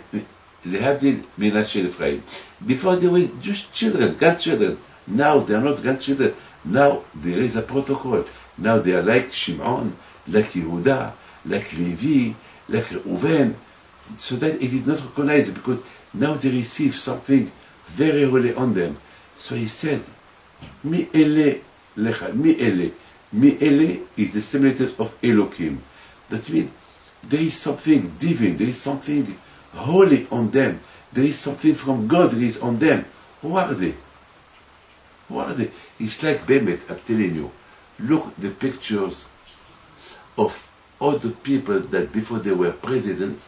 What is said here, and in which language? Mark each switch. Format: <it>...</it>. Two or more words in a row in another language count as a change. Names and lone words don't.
<en>They have the Menashe and Ephraim. Before they were just children, grandchildren, Now they are not grandchildren. Now there is a protocol. Now they are like Shimon, like Yehuda, like Levi, like Reuven. So that it is not recognized because now they receive something very holy on them. So he said,</en> <he>מי אלה לך, מי אלה. מי אלה</he> <en>is the similitude of Elohim. That means there is something divine, there is something holy on them. There is something from God that is on them. Who are they? Who are they? It's like Bemet, I'm telling you. Look the pictures of all the people that before they were presidents.</en>